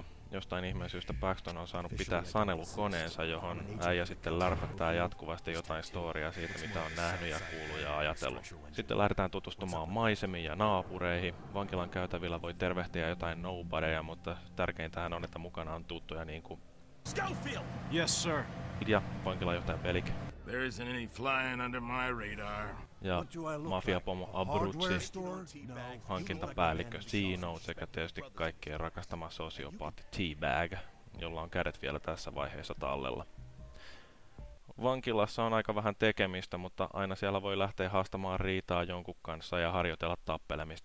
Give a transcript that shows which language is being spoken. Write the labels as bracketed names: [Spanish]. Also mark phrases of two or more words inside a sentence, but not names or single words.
[Finnish] Jostain ihmeen syystä Paxton on saanut pitää sanelukoneensa, johon äijä sitten lärpättää jatkuvasti jotain storia siitä, mitä on nähnyt ja kuullut ja ajatellut. Sitten lähdetään tutustumaan maisemiin ja naapureihin. Vankilan käytävillä voi tervehtiä jotain nobodyja, mutta tärkeintähän on, että mukana on tuttuja niin kuin [English] Schofield! Yes, sir. [Finnish] Ja vankilanjohtaja Bellic. [English] There isn't any flying under my radar. [Finnish] Ja mafiapomo Abruzzi, hankintapäällikkö C-Note sekä tietysti kaikkien rakastama sosiopaatti T-Bag, jolla on kädet vielä tässä vaiheessa tallella. Vankilassa on aika vähän tekemistä, mutta aina siellä voi lähteä haastamaan riitaa jonkun kanssa ja harjoitella tappelemista.